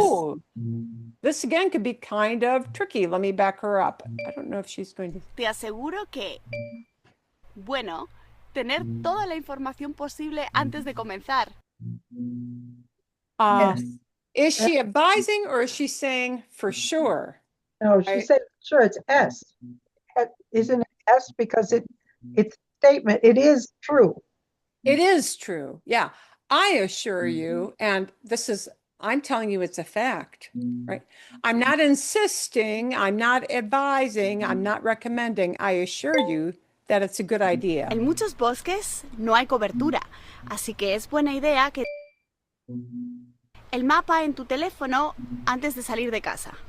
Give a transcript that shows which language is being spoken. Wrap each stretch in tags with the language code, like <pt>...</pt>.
<en>Ooh, this again could be kind of tricky. Let me back her up. I don't know if she's going to.</en> <es>te aseguro que, bueno, tener toda la información posible antes de comenzar. Uh,</es> <en>Yes. Is she advising or is she saying for sure? No, she said, sure, it's S. Isn't it S because it's a statement. It is true. It is true. Yeah. I assure you, and I'm telling you it's a fact, right? I'm not insisting, I'm not advising, I'm not recommending. I assure you that it's a good idea.</en> <es>En muchos bosques no hay cobertura, así que es buena idea que el mapa en tu teléfono antes de salir de casa.</es>